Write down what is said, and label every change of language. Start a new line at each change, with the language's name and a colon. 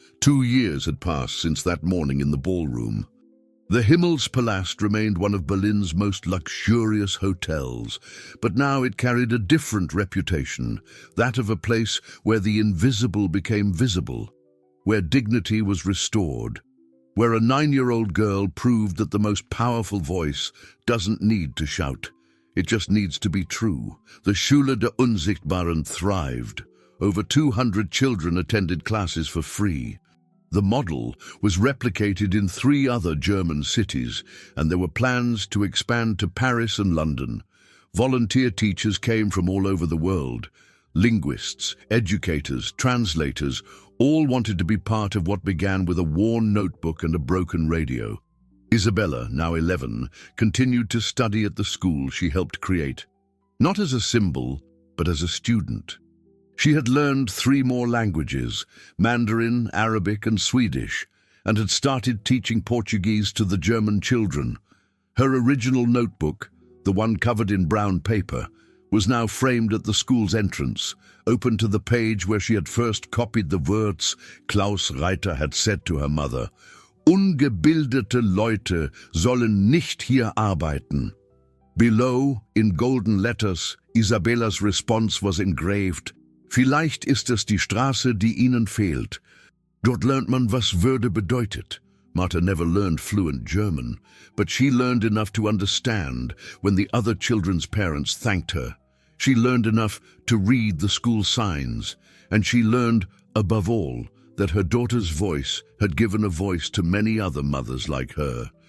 English: 2 years had passed since that morning in the ballroom. The Himmelspalast remained one of Berlin's most luxurious hotels, but now it carried a different reputation, that of a place where the invisible became visible, where dignity was restored, where a 9-year-old girl proved that the most powerful voice doesn't need to shout. It just needs to be true. The Schule der Unsichtbaren thrived. Over 200 children attended classes for free. The model was replicated in 3 other German cities, and there were plans to expand to Paris and London. Volunteer teachers came from all over the world. Linguists, educators, translators, all wanted to be part of what began with a worn notebook and a broken radio. Isabella, now 11, continued to study at the school she helped create, not as a symbol, but as a student. She had learned 3 more languages, Mandarin, Arabic, and Swedish, and had started teaching Portuguese to the German children. Her original notebook, the one covered in brown paper, was now framed at the school's entrance, open to the page where she had first copied the words Klaus Reiter had said to her mother,
German: "Ungebildete Leute sollen nicht hier arbeiten."
English: Below, in golden letters, Isabella's response was engraved,
German: "Vielleicht ist es die Straße, die Ihnen fehlt." Dort lernt man, was Würde bedeutet.
English: Marta never learned fluent German, but she learned enough to understand when the other children's parents thanked her. She learned enough to read the school signs, and she learned, above all, that her daughter's voice had given a voice to many other mothers like her.